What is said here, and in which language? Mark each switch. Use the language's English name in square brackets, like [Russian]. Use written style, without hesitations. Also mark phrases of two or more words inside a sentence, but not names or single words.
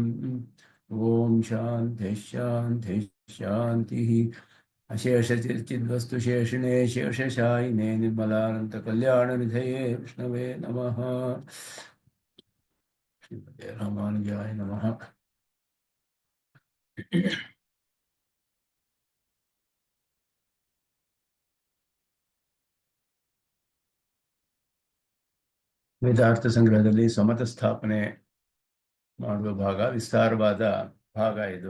[Sanskrit] ॐ शान्तिः शान्तिः शान्तिः। अशेषचिद्वस्तुशेषिणे शेषशायिने निर्मलानन्तकल्याणनिधये विष्णवे नमः। श्रीमते रामानुजाय नमः। [Kannada] ವೇದಾರ್ಥ ಸಂಗ್ರಹದಲ್ಲಿ ಸಮತ ಸ್ಥಾಪನೆ ಮಾಡುವ ಭಾಗ ವಿಸ್ತಾರವಾದ ಭಾಗ ಇದು.